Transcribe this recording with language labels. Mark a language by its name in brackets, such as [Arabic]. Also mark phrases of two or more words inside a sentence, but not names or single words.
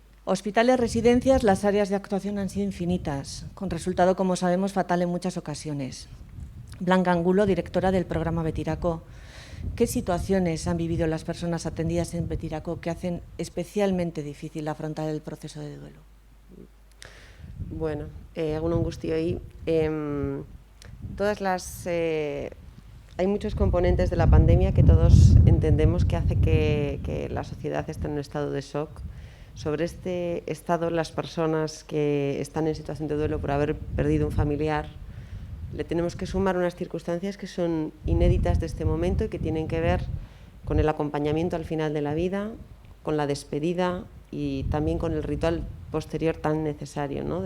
[Spanish] Hospitales, residencias, las áreas de actuación han sido infinitas, con resultado, como sabemos, fatal en muchas ocasiones. Blanca Angulo, directora del programa Betirako. ¿Qué situaciones han vivido las personas atendidas en Betirako que hacen especialmente difícil afrontar el proceso de duelo? [Basque] Bueno, egunon guztioi. [Spanish] Hay muchos componentes de la pandemia que todos entendemos que hace que la sociedad esté en un estado de shock. Sobre este estado, las personas que están en situación de duelo por haber perdido un familiar, le tenemos que sumar unas circunstancias que son inéditas de este momento y que tienen que ver con el acompañamiento al final de la vida, con la despedida y también con el ritual posterior tan necesario, ¿no?